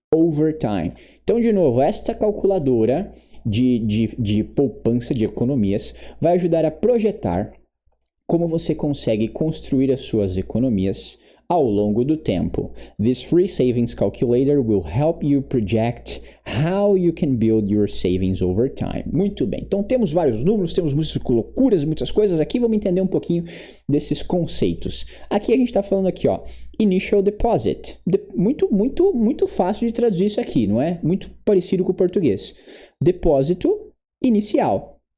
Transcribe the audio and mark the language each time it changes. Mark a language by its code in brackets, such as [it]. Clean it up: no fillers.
[en] Over time. [pt] Então, de novo, esta calculadora de poupança, de economias, vai ajudar a projetar como você consegue construir as suas economias ao longo do tempo. [en] This free savings calculator will help you project how you can build your savings over time. [pt] Muito bem. Então temos vários números, temos muitas loucuras, muitas coisas aqui. Vamos entender um pouquinho desses conceitos. Aqui a gente está falando aqui, ó, [en] initial deposit. [pt] Muito fácil de traduzir isso aqui, não é? Muito parecido com o português. Depósito inicial.